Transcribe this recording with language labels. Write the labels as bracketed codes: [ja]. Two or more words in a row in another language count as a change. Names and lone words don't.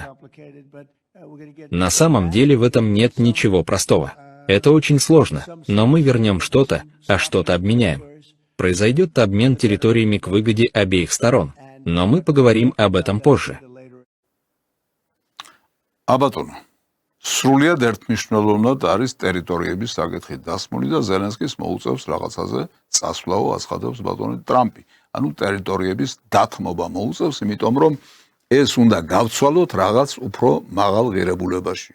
[ru] На самом деле в этом нет ничего простого. Это очень сложно, но мы вернем что-то, а что-то обменяем. Произойдет обмен территориями к выгоде обеих сторон, но мы поговорим об этом позже. Абатон. [ka] სრულიად ერთმნიშვნელოვნად არის ტერიტორიების საკითხი დასმული და ზელენსკის მოუწევს რაღაცაზე წასვლაო აცხადებს ბატონი ტრამპი. ანუ ტერიტორიების დათმობა მოუწევს, იმიტომ რომ ეს უნდა გავცვალოთ რაღაც უფრო მაღალ ღირებულებაში.